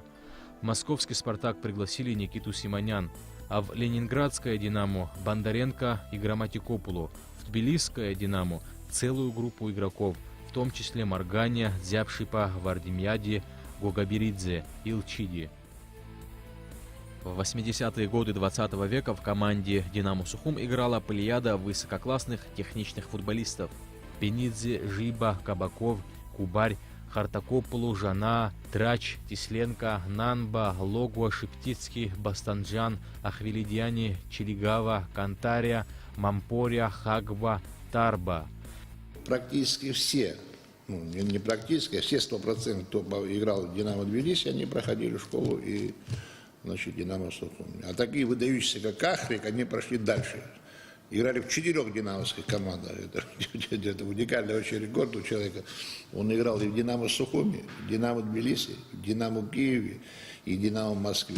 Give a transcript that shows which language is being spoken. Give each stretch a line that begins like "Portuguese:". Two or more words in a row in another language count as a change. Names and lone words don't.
Russian: В московский «Спартак» пригласили Никиту Симонян, а в ленинградское «Динамо» – Бондаренко и Грамматикопулу, в тбилисское «Динамо» – целую группу игроков, в том числе Марганя, Дзяпшипа, Вардимьяди, Гогаберидзе, Илчиди. В 80-е годы 20 века в команде «Динамо Сухум» играла плеяда высококлассных техничных футболистов: Пенидзе, Жиба, Кабаков, Кубарь, Хартакополу, Жана, Трач, Тисленко, Нанба, Логуа, Шептицкий, Бастанджан, Ахвилидиани, Чилигава, Кантария, Мампория, Хагба, Тарба. Практически все, ну, не практически, а все 100%, кто играл в «Динамо Тбилиси», они проходили школу и, значит, «Динамо Сухум». А такие выдающиеся, как Ахрик, они прошли дальше. Играли в 4 динамовских командах. Это уникальный очень рекорд у человека. Он играл и в «Динамо Сухуми», в «Динамо Тбилиси», в «Динамо Киеве» и в «Динамо Москве».